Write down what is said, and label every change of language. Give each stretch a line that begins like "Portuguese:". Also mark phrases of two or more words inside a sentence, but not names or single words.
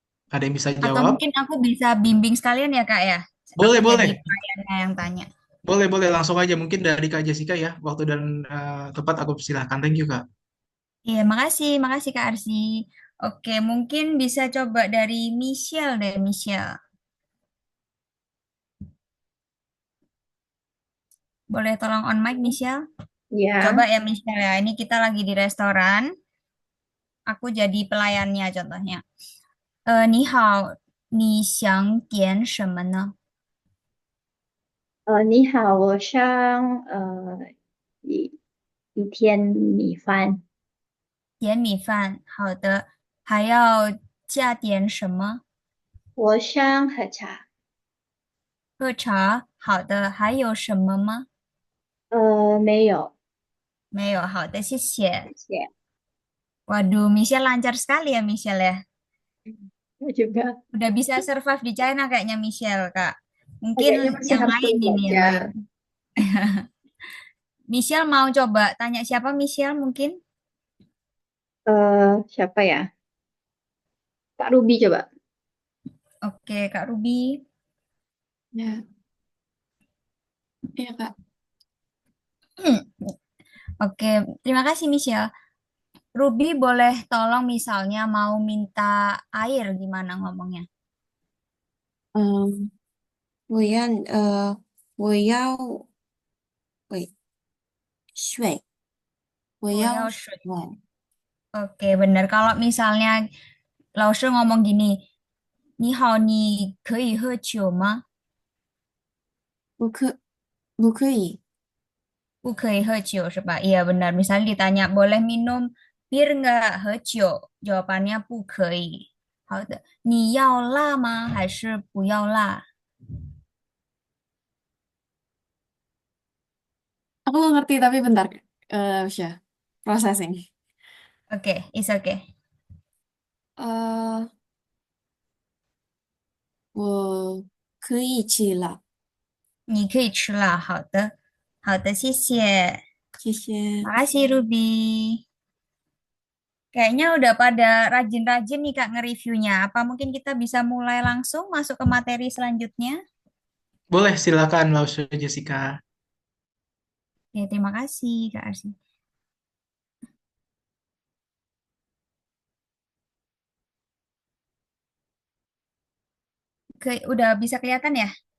Indonesian: Ada yang bisa Atau jawab? mungkin aku bisa bimbing sekalian ya Kak ya. Aku Boleh, jadi boleh. pelayannya yang tanya. Boleh, boleh. Langsung aja. Mungkin dari Kak Jessica ya. Waktu dan tempat aku silahkan.
English: Thank you,
Indonesian: Kak. Iya, makasih, makasih Kak Arsi. Oke, mungkin bisa coba dari Michelle deh, Michelle. Boleh tolong on mic, Michelle? Coba Ya, ya, Michelle ya. Ini kita lagi di restoran. Aku jadi pelayannya contohnya.
Chinese: 你好，你想点什么呢？你好，我想一天米饭，点米饭，好的。还要加点什么？我想喝茶。喝茶，好的。还有什么吗？没有，没有，好的，谢谢。谢谢。
Indonesian: Waduh, Michelle lancar sekali ya, Michelle ya. Saya juga Udah bisa survive di China kayaknya Michelle, Kak. Mungkin agaknya masih yang harus lain terus ini yang belajar. lain. Michelle mau coba tanya siapa Michelle mungkin? Siapa ya? Kak Ruby coba. Oke, Kak Ruby. Ya, iya Kak. Oke, terima kasih Michelle. Ruby boleh tolong misalnya mau minta air gimana ngomongnya?
Chinese: 嗯，我要喂水，我我要水。要水。
Indonesian: Oke, benar. Kalau misalnya Laoshi ngomong gini,
Chinese: 你好，你可以喝酒吗？不可以，不可以喝酒是吧?
Indonesian: Iya benar. Misalnya ditanya, boleh minum bir nggak?
Chinese: 喝酒? Jawabannya 不可以。好的，你要辣吗？还是不要辣
Indonesian: aku nggak ngerti tapi bentar. Ya, processing. Oke,
English: it's okay.
Chinese: 呃，我可以吃了，你可以吃辣。好的，好的，谢谢。谢谢。
Indonesian: Makasih Ruby. Kayaknya udah pada rajin-rajin nih Kak nge-reviewnya. Apa mungkin kita bisa mulai langsung masuk ke materi selanjutnya? Boleh, silakan, Lausya Jessica. Ya, terima kasih Kak Arsi. Udah bisa kelihatan ya?